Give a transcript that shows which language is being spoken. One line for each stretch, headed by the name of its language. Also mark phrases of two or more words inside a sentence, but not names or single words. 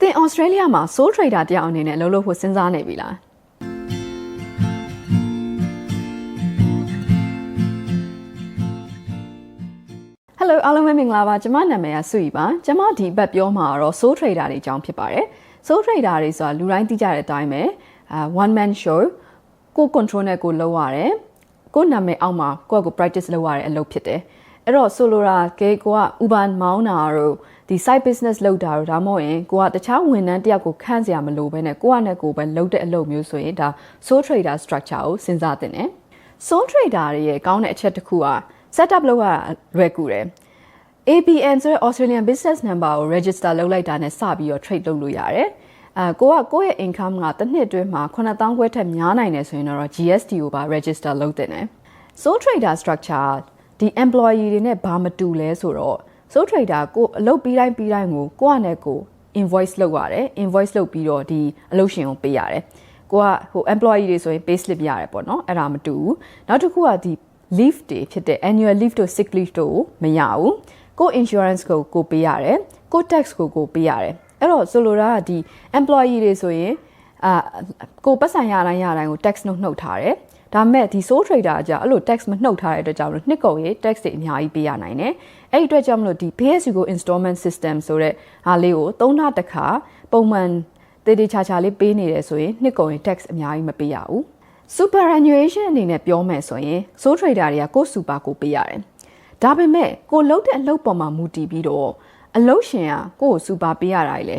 Burmese: ဩစတြေးလျမှာ
English: sole trader
Burmese: တယောက်အနေနဲ့လှုပ်ဖို့စဉ်းစားနေပြီလားHello အားလုံးပဲမင်္ဂလာပါကျွန်မနာမည်ကစုရီပါကျွန်မဒီဘက်ပြောမှာတော့
English: sole trader
Burmese: တွေအကြောင်းဖြစ်ပါတယ် sole trader တွေဆိုတာလူတိုင်းသိကြတဲ့အတိုင်းပဲ
English: one man show
Burmese: ကို control နဲ့ကိုလုပ်ရတယ်ကိုနာမည်အောက်မှာကိုယ့်ကို practice လုပ်ရတဲ့အလုပ်ဖြစ်တယ် အဲ့တော့ဆိုလိုတာကကိုက Uber မောင်းတာတို့ဒီ
English: side business
Burmese: လုပ်တာတို့ဒါမှမဟုတ်ရင်ကိုကတခြားဝန်ထမ်းတယောက်ကိုခန့်စရာမလိုဘဲနဲ့ကိုကနဲ့ကိုပဲလုပ်တဲ့အလုပ်မျိုးဆိုရင်ဒါ
English: sole trader structure
Burmese: ကိုစဉ်းစားသင့်တယ်
English: sole trader
Burmese: တွေရဲ့ကောင်းတဲ့အချက်တစ်ခုက setup လုပ်ရလွယ်ကူတယ် ABN ဆိုတဲ့
English: Australian Business Number
Burmese: ကို register လုပ်လိုက်တာနဲ့စပြီးတော့ trade လုပ်လို့ရတယ်ကိုယ့်ရဲ့ income ကတစ်နှစ်အတွင်းမှာ 9000ခွဲထက်များနိုင်တယ်ဆိုရင်တော့ GST ကိုပါ register လုပ်တင်တယ်
English: sole trader structure
Burmese: ဒီ employee တွေနဲ့ဘာမတူလဲဆိုတော့
English: sole trader
Burmese: ကိုအလုပ်ပြီးတိုင်းကိုယ့်အနေနဲ့ကို invoice လုပ်ရတယ် invoice လုပ်ပြီးတော့ဒီအလုပ်ရှင်ကိုပေးရတယ်ကိုကဟို employee တွေဆိုရင်
English: pay slip
Burmese: ရတယ်ပေါ့နော်အဲ့ဒါမတူဘူးနောက်တစ်ခုကဒီ leave တွေဖြစ်တဲ့
English: annual leave
Burmese: တို့
English: sick leave
Burmese: တို့မရဘူးကို insurance ကိုပေးရတယ်ကို tax ကိုပေးရတယ်အဲ့တော့ဆိုလိုတာကဒီ employee တွေဆိုရင်ကိုပတ်စံရတိုင်းကို tax နှုတ်ထားတယ်ဒါပေမဲ့ဒီ
English: sole trader
Burmese: ကအဲ့လို tax မနှုတ်ထားတဲ့အတွက်ကြောင့်နှစ်ကုန်ရေး tax တွေအများကြီးပေးရနိုင်တယ်အဲ့ဒီအတွက်ကြောင့်မလို့ဒီ
English: pay-as-you-go installment system
Burmese: ဆိုတဲ့ဟာလေးကို3လတစ်ခါပုံမှန်တည်တည်ချာချာလေးပေးနေတယ်ဆိုရင်နှစ်ကုန်ရေး tax အများကြီးမပေးရဘူး superannuation အနေနဲ့ပြောမယ်ဆိုရင်
English: sole trader
Burmese: တွေကကို super ကိုပေးရတယ်ဒါပေမဲ့ကိုလုပ်တဲ့အလုပ်ပေါ်မှာမူတည်ပြီးတော့အလုပ်ရှင်ကကို super ပေးရတာလည်း